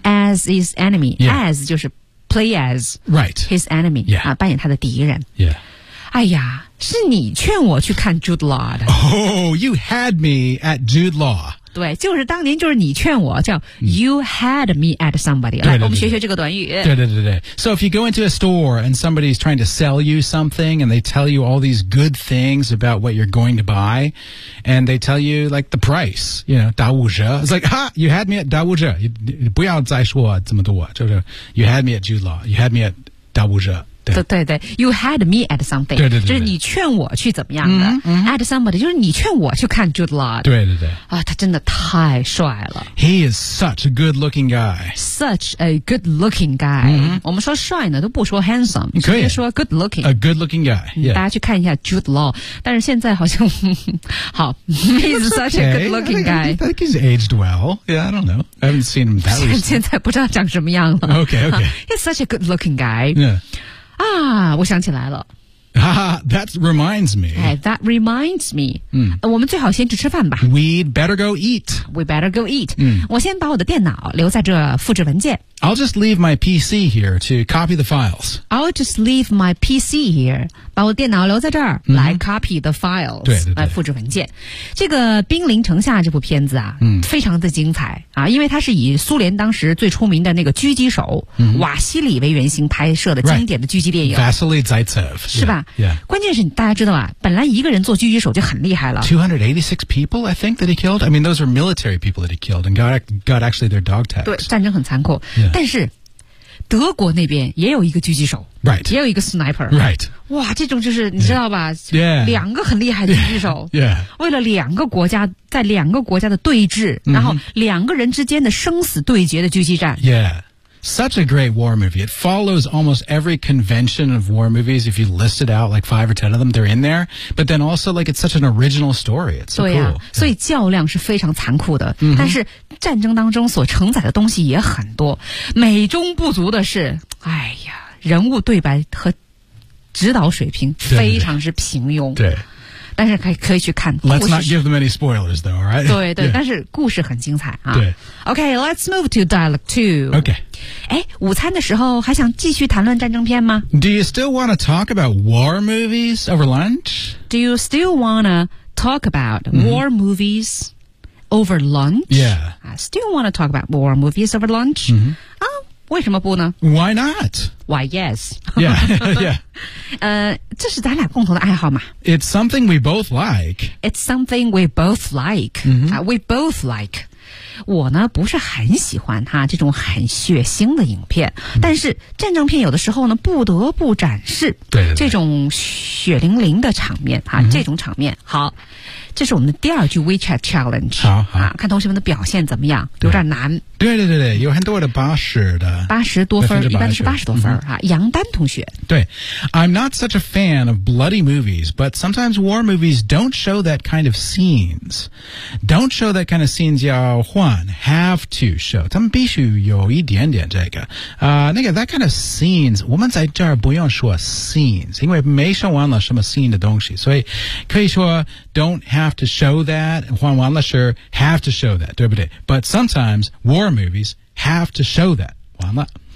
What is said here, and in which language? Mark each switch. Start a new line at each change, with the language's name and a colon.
English: as his enemy.、 Yeah. As
Chinese: 就是
English: play as、 right. his enemy. Yeah.、
Chinese: 扮演他的敌人。
English: Yeah.
Chinese: 哎呀是你劝我去看 Jude Law 的。
English: Oh, you had me at Jude Law.
Chinese: 对就是当年就是你劝我叫、mm.
English: you had me at somebody.
Chinese: 对对对对来我们学学这个短语。对对对对。
English: So if you go into a store and somebody's trying to sell you something and they tell you all these good things about what you're going to buy,And they tell you, like, the price, you know, 打五折 It's like, ha, you had me at 打五折
Chinese: 不要再说这么多 就是
English: you had me at Jude Law, you had me at 打五折对对对 ，You had me at something，
Chinese: 对对 对， 对，就是你劝我去怎么样的、at somebody， 就是你劝我去看 Jude Law，对对对，啊，他真的太帅了
English: ，He is such a good looking guy， such a good looking guy，、
Chinese: 我们说帅呢都不说 handsome，可以
English: 说 good looking， a good looking guy，、
Chinese: 大家去看一下 Jude Law， 但是现在好像好 ，
English: He's such a good looking guy， I think he's aged well， yeah， I don't know， I haven't seen him that recently，
Chinese: 现在不知道长什么样了
English: ，OK OK， He's such a good looking guy， yeah。
Chinese: 啊，我想起来了。
English: 哈哈 ，That reminds me. 哎 ，That reminds me. 嗯，
Chinese: 我们最好先去吃饭吧。
English: We'd better go eat. We better go eat. 嗯，
Chinese: 我先把我的电脑留在这复制文件。
English: I'll just leave my PC here to copy the files. I'll just leave my PC here.
Chinese: 把我电脑留在这儿、来
English: copy the files.
Chinese: 对对对，来复制文件。这个《兵临城下》这部片子啊，非常的精彩啊，因为它是以苏联当时最出名的那个狙击手、瓦西里为原型拍摄的经典的狙击电影。
English: Vasily Zaitsev
Chinese: 是吧？
English: Yeah, yeah.
Chinese: 关键是大家知道啊，本来一个人做狙击手就很厉害了。
English: 286 people, I think, that he killed. I mean, those are military people that he killed and got actually their dog tags.
Chinese: 对，战争很残酷。
English: Yeah.
Chinese: 但是德国那边也有一个狙击手、
English: right.
Chinese: 也有一个 sniper、
English: right.
Chinese: 哇这种就是你知道吧、
English: yeah.
Chinese: 两个很厉害的狙击手、
English: yeah. Yeah.
Chinese: 为了两个国家在两个国家的对峙、然后两个人之间的生死对决的狙击战
English: Yeah, such a great war movie. It follows almost every convention of war movies. If you listed out like 5 or 10 of them, they're in there. But then also like it's such an original story. It's so cool、 yeah.
Chinese: 所以较量是非常残酷的、但是战争当中所承载的东西也很多，美中不足的是，哎呀，人物对白和指导水平非常之平庸。对，但是可以去看。
English: Let's not give them any spoilers, though, all right?
Chinese: 对对，但是故事很精彩啊。对。
English: Okay, let's move to dialogue two. Okay.
Chinese: 哎，午餐的时候还想继续谈论战争片吗
English: ？Do you still want to talk about war movies over lunch? Do you still want to talk about war movies? Over lunch? Yeah. I still want to talk about war movies over lunch.
Chinese: 啊、为什么不呢
English: ？Why not? Why yes? Yeah, yeah.
Chinese: 这是咱俩共同的爱好嘛。
English: It's something we both like. It's something we both like.、we both like.
Chinese: 我呢不是很喜欢哈这种很血腥的影片、但是战争片有的时候呢不得不展示对对对这种血淋淋的场面哈、这种场面好。这是我们的第二句 WeChat Challenge 好好、看同学们的表现怎么样有点难对对对对有很多的80的 80多分一般是80多分、杨丹同学
English: 对 I'm not such a fan of bloody movies but sometimes war movies don't show that kind of scenes don't show that kind of scenes
Chinese: 要换
English: have to show
Chinese: 他们必须有一点点这个、那个
English: that kind of scenes
Chinese: 我们在这儿不用说
English: scenes
Chinese: 因为没说完了什么
English: scene
Chinese: 的东西所以可以说
English: don't have to show that
Chinese: 换完了
English: sure have to show that
Chinese: 对不对
English: but sometimes war movies have to show that
Chinese: 完了